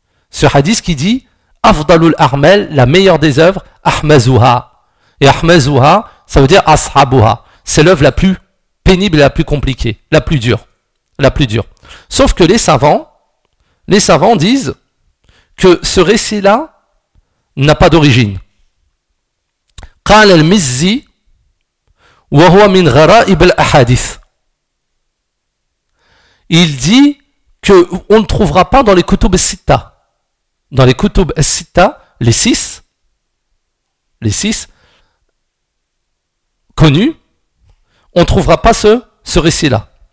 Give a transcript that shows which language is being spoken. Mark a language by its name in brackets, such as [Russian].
[French] Ce hadith qui dit « [Arabic] Afdalul armel, [French] la meilleure des œuvres, ahmazuha ». Et ahmazuha, ça veut dire « ashabuha ». C'est l'œuvre la plus pénible et la plus compliquée, la plus dure. La plus dure. Sauf que les savants disent que ce récit-là n'a pas d'origine. [Arabic] قال المزي وهو من غرائب الأحاديث. [French] Il dit que on ne trouvera pas dans les kutub sitta. Dans les kutub sitta, les six connus, on ne trouvera pas ce récit-là.